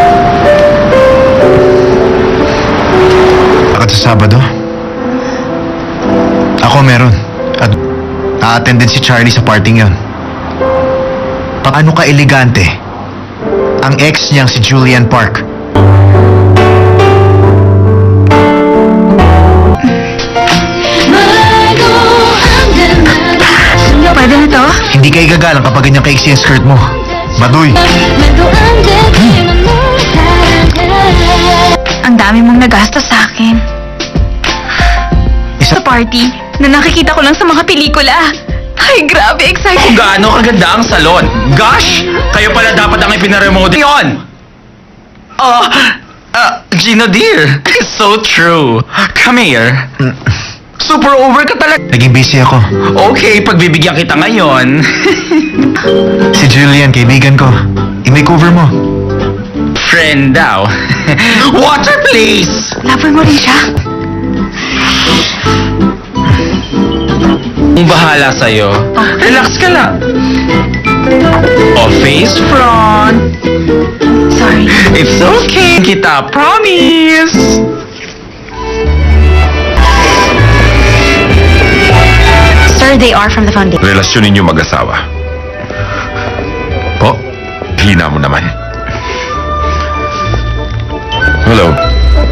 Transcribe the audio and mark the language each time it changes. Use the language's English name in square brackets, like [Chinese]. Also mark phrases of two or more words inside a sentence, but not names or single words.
[Filipino] Bakit sa Sabado? Ako meron. At a-attend din si Charlie sa parting yon. Paano ka elegante? Ang ex niyang si Julian Park. [Korean] 말도 안 되는 [Filipino] Pwede na to? Hindi ka igagalang kapag ganyan kaiksi ang skirt mo. Baduy. [Korean] 말도 안 되지만 널 사랑해 [Filipino] Ang dami mong nagastos sa akin. Isa... Sa party na nakikita ko lang sa mga pelikula. Ay, grabe, excited. Gaano kaganda ang salon? Gosh! Kayo pala dapat ang ipinaremodel yon! [English] Gino dear, it's so true. Come here. Super over [Filipino] ka talaga. Naging busy ako. Okay, pagbibigyan kita ngayon. Si Julian, kaibigan ko. I-makeover mo. Friend daw. [English] Water please! [Filipino] Lover mo rin siya? Kung bahala sa'yo, relax ka lang. [English] O face front. Sorry. It's okay. Kita, promise. Sir, they are from the foundation. [Filipino] Relasyon ninyo mag-asawa. Po, hina mo naman. Hello.